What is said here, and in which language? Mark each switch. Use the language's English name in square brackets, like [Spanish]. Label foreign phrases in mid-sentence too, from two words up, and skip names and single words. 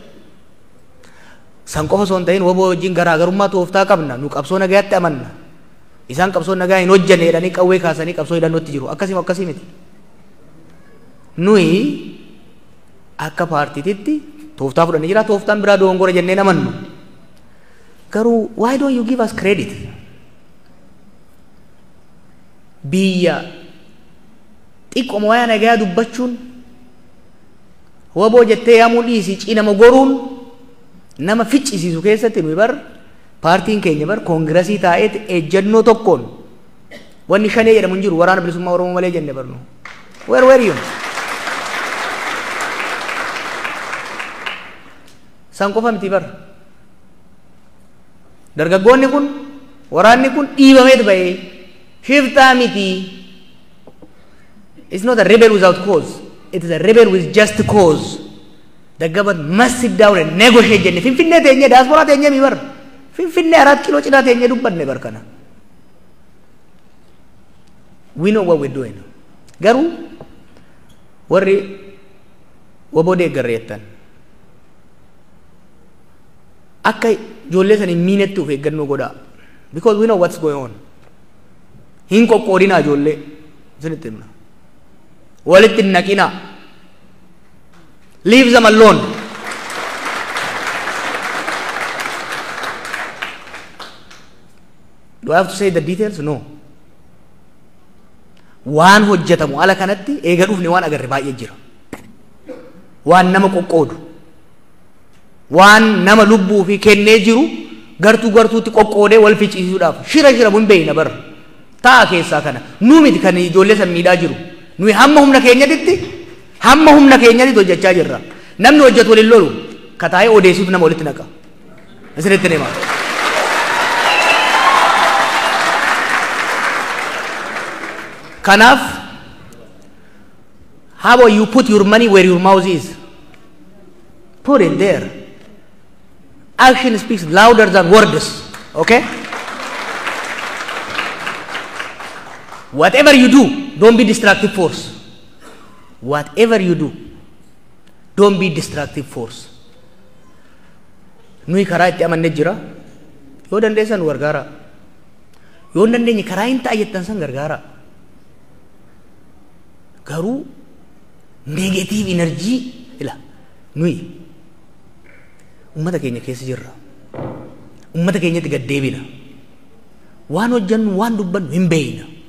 [Oromo] san qofa osoo hin ta'in waboo wajjin garaagarummaa tooftaa qabna nu qabsoo nagayaatti amanna isaan qabsoo nagaa hin hojjanne jedhanii qawwee kaasanii qabsoo hidhannootti jiru akkasii miti nuyi akka paartiititti tooftaa fudhannee jira tooftaan biraa dogongora jennee amannu garuu [English] why don't you give us credit [Oromo] biyya xiqqooma wayaa nagayaa dubbachuun waboo jettee yaamuu dhiisii cinama goruun nama ficcisiisu keessatti nuyi bar paartiin keenya bar koongirasii taa'eeti ejjennoo tokkoon wanni shanee jedhamu hin jiru waraana bilisummaa Oromoo malee jenne barnu [English] where you [Oromo] san qofa miti bar dargaggoonni kun waraanni kun dhiibameet ba'ee shiftaa miti [English] it's not a rebel without cause it is a rebel with just cause the government must sit down and negotiate [Oromo] jenne finfinnee teenye diaspora teenye mi bar finfinnee 4 kilo cinaa teenye dubbanne bar kana [English] we know what we're doing [Oromo] garuu warri waboo deeggarreettan akka ijoollee sanii miinetti of eeggannoo godhaa [English] because we know what's going on [Oromo] hin qoqqoodinaa ijoollee isinitti himna walitti hin naqinaa [English] leave them alone do I have to say the details no [Oromo] waan hojjetamu ala kanatti eega dhufne waan agarre baay'ee jira waan nama qoqqoodu waan nama lubbuu fi kennee jiru gartuutti qoqqoodee wal ficcisiisuudhaaf shira mun beeyna bar taa keessaa kana nu miti kan ijoollee san miidhaa jiru nuyi hamma humna keenyatti hojjechaa jirra namni hojjetu waliin lolu kataa'ee odeessuuf nama walitti naqa isinitti hima [English] kanaaf how about you put your money where your mouth is put it there action speaks louder than words okay whatever you do don't be destructive force whatever you do don't be destructive force [Oromo] nuyi karaa itti amanne jira yoo dandeessan gargaara yoo dandeenye karaa hin ta'a jettan san gargaara garuu [English] negative energy [Oromo] ila nuyi ummata keenya keessa jirra ummata keenyatti gaddeebina waan hojjannu waan dubbannu hin beeyna